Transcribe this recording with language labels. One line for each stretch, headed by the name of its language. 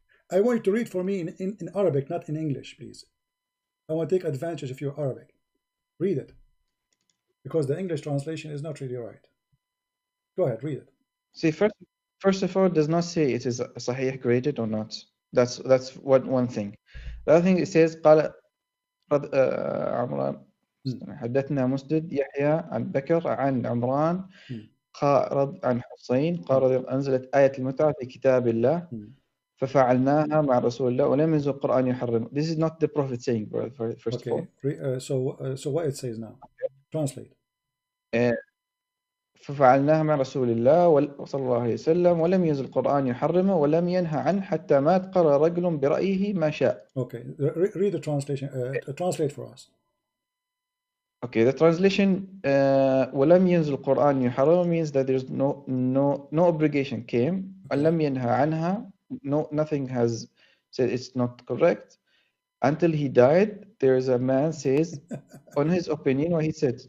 English: I want you to read for me in Arabic, not in English, please. I want to take advantage of your Arabic. Read it. Because the English translation is not really right. Go ahead, read it. See, first of all, it does not say it is Sahih graded or not. That's one thing. The other thing, it says قال عمران حدثنا مسدد يحيى عن بكر عن عمران قال عن حسين قال أنزلت آية المتعة في كتاب الله ففعلناها مع رسول الله ولم ينزل القرآن يحرم. This is not the Prophet saying, first of all. So what it says now? Translate. ففعلناها مع رسول الله صلى الله عليه وسلم ولم ينزل القرآن يحرمه ولم ينهى عنه حتى مات قرر رجل برأيه ما شاء. Okay, read the translation. Translate for us. Okay, the translation
Arabic: ولم ينزل القرآن يحرمه
English: means that there's no obligation came.
Arabic: ولم ينهى عنها,
English: nothing has said it's not correct. Until he died, there's a man says on his opinion what he said.